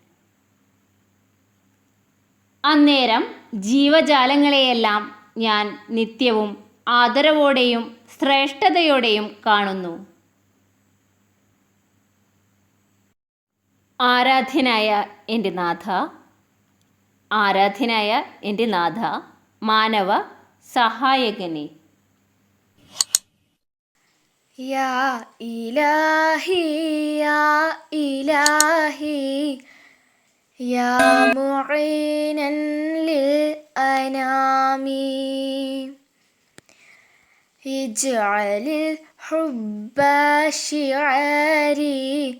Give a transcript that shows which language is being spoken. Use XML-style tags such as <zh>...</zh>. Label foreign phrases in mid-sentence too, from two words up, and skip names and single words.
<ml>അന്നേരം ജീവജാലങ്ങളെയെല്ലാം ഞാൻ നിത്യവും ആദരവോടെയും ശ്രേഷ്ഠതയോടെയും കാണുന്നു. ആരാധ്യനായ എൻ്റെ നാഥ, ആരാധ്യനായ എൻ്റെ നാഥ, മാനവ സഹായകനെ.</ml> <ar>يا إلهي يا إلهي يا معينا للأنام اجعل الحب شعاري</ar>